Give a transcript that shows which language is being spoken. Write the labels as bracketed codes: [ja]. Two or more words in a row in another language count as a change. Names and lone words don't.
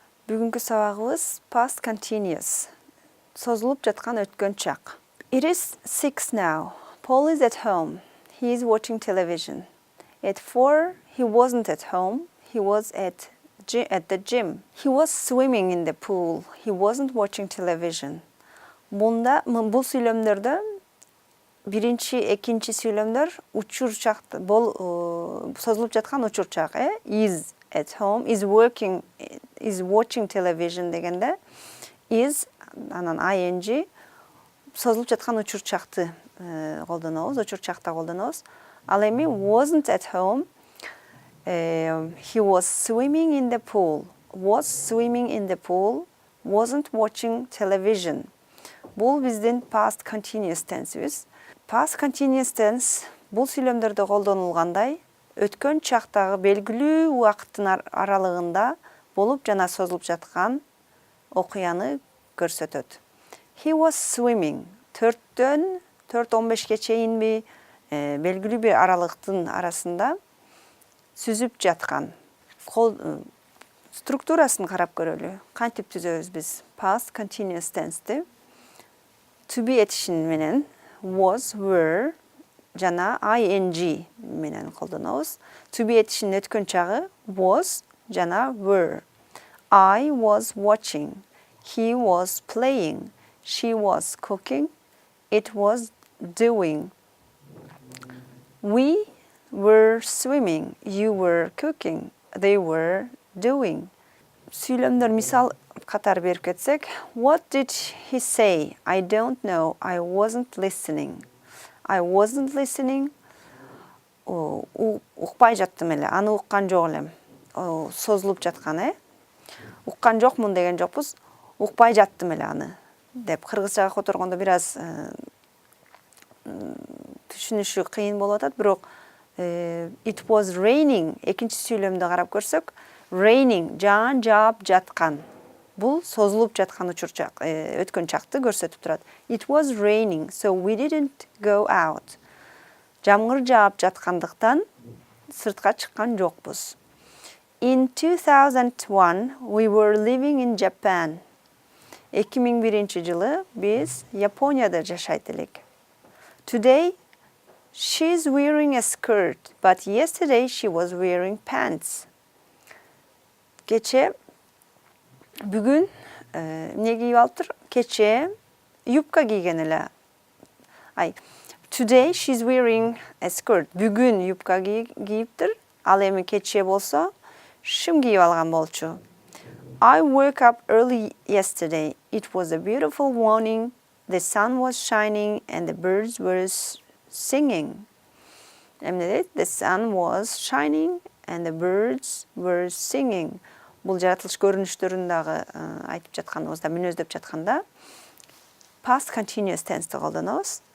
[ky] Бүгүнкү сабагыбыз [en] past continuous. [ky] Созулуп жаткан өткөн чак. [en] It is 6 now. Paul is at home. He is watching television. At 4, he wasn't at home. He was at the gym. He was swimming in the pool. He wasn't watching television. [ky] Мында бул сүйлөмдөрдө биринчи, экинчи сүйлөмдөр учур чакты созулуп жаткан учур чак, [en] is at home, is working, is watching television [ky] дегенде is анан ing созулуп жаткан учур чакты колдонобуз, учур чакта колдонобуз. Ал эми [en] wasn't at home, he was swimming in the pool, was swimming in the pool, wasn't watching television. [ky] Бул биздин [en] past continuous tense'ибиз. Past continuous tense [ky] бул сүйлөмдөрдө колдонулгандай, өткөн чактагы белгилүү убакыттын аралыгында болуп жана созулуп жаткан окуяны көрсөтөт. [en] He was swimming. [ky] 4-төн 4:15ке чейинби белгилүү бир аралыктын арасында сүзүп жаткан. Структурасын карап көрөлү. Кантип түзөбүз биз [en] past continuous tense'ти? To be [ky] этишин менен was, were жана ing менен колдонобуз. [en] To be [ky] этишин өткөн чагы was жана were. [en] I was watching. He was playing. She was cooking. It was doing. We were swimming. You were cooking. They were doing. [ky] Сүйлөмдөр мисал катары берип кетсек, [en] what did he say? I don't know. I wasn't listening. I wasn't listening. [ky] Укпай жаттым эле. Аны уккан жок элем. Созулуп жаткан, Уккан жокмун деген жокпуз. Укпай жаттым эле аны деп кыргызчага которгондо бир аз түшүнүшү кыйын болуп атат, бирок [en] it was raining [ky] экинчи сүйлөмдө карап көрсөк, raining жаап жаткан. Бул созулуп жаткан учур чак, өткөн чакты көрсөтүп турат. [en] It was raining, so we didn't go out. [ky] Жамгыр жаап жаткандыктан сыртка чыккан жокпуз. [en] In 2001, we were living in Japan. [ky] 2001 жылы биз Японияда жашайт элек. [en] Today, she's wearing a skirt, but yesterday she was wearing pants. [ky] Кече бүгүн эмне кийип алыптыр? Кече юбка кийген эле. [en] Today she's wearing a skirt. [ky] Бүгүн юбка кийиптир. Ал эми кече болсо шым кийип алган болчу. [en] I woke up early yesterday. It was a beautiful morning. The sun was shining and the birds were singing. [ky] Эмне дейт? [en] The sun was shining and the birds were singing. [ky] Бул жаратылыш көрүнүштөрүн дагы айтып жатканыбызда, мүнөздөп жатканда [en] past continuous tense'ти [ky] колдонобуз.